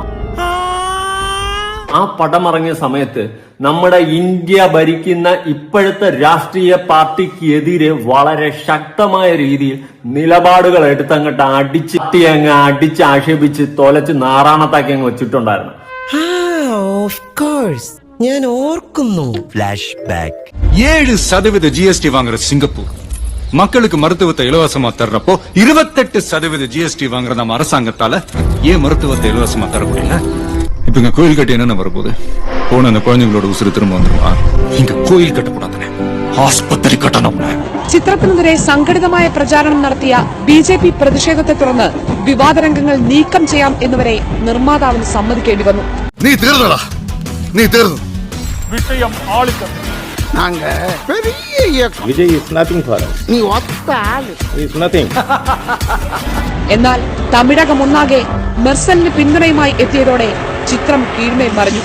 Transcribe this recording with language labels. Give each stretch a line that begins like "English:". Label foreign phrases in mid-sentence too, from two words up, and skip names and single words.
Malayalam: ആ പടം ഇറങ്ങിയ സമയത്ത് നമ്മുടെ ഇന്ത്യ ഭരിക്കുന്ന ഇപ്പോഴത്തെ രാഷ്ട്രീയ പാർട്ടിക്കെതിരെ വളരെ ശക്തമായ രീതിയിൽ നിലപാടുകൾ എടുത്തങ്ങോട്ട് അടിച്ച് ആക്ഷേപിച്ച് തൊലച്ച് നാറാണത്താക്കി അങ്ങ് വെച്ചിട്ടുണ്ടായിരുന്നു. ഞാൻ ഓർക്കുന്നു. ഫ്ലാഷ് ബാക്ക്.
Tamil: 7% GST வாங்குற சிங்கப்பூர் மக்களுக்கு மருத்துவத்தை இலவசமா தர்றப்போ 28% GST வாங்குற நம்ம அரசாங்கத்தால ஏன் மருத்துவத்தை இலவசமா தர முடியல? இப்ப இங்க கோயில் கட்டி என்ன வரப்போகுது? போன அந்த குழந்தைங்களோட உசுறு திரும்ப வந்துருவா. இங்க கோயில்
Malayalam: കെട്ടപ്പെടാതെ ആസ്പത്രി കെട്ടണം. ചിത്രത്തിനെതിരെ സംഘടിതമായ പ്രചാരണം നടത്തിയ BJP പ്രതിഷേധത്തെ തുടർന്ന് വിവാദ രംഗങ്ങൾ നീക്കം ചെയ്യാം എന്നുവരെ നിർമ്മാതാവിന് സമ്മതിക്കേണ്ടി വന്നു. നീ തീർന്നു. വിഷയം ആളിക്കത്തി. എന്നാൽ തമിഴകം ഒന്നാകെ മെർസലിന് പിന്തുണയുമായി എത്തിയതോടെ ചിത്രം കീഴ്മേൽ മറിഞ്ഞു.